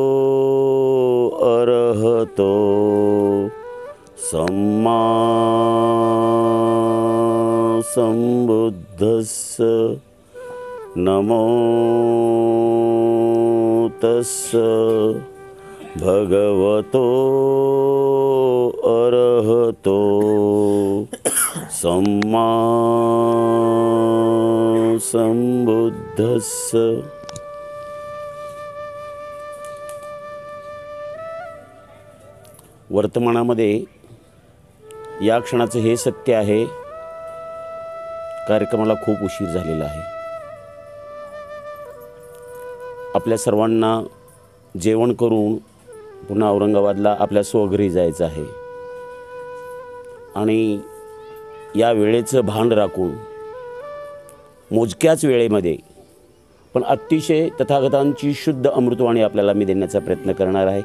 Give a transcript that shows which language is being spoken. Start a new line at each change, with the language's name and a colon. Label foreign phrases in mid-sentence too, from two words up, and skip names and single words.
Pali: अरहतो सम्मा सम्बुद्धस्य नमो तस्य भगवतो अरहतो सम्मा सम्बुद्धस्य।
Marathi: वर्तमानामध्ये या क्षणाचं हे सत्य आहे, कार्यक्रमाला खूप उशीर झालेला आहे। आपल्या सर्वांना जेवण करून पुन्हा औरंगाबादला आपल्या स्वघरी जायचं आहे आणि या वेळेचं भान राखून मोजक्याच वेळेमध्ये पण अतिशय तथागतांची शुद्ध अमृतवाणी आपल्याला मी देण्याचा प्रयत्न करणार आहे।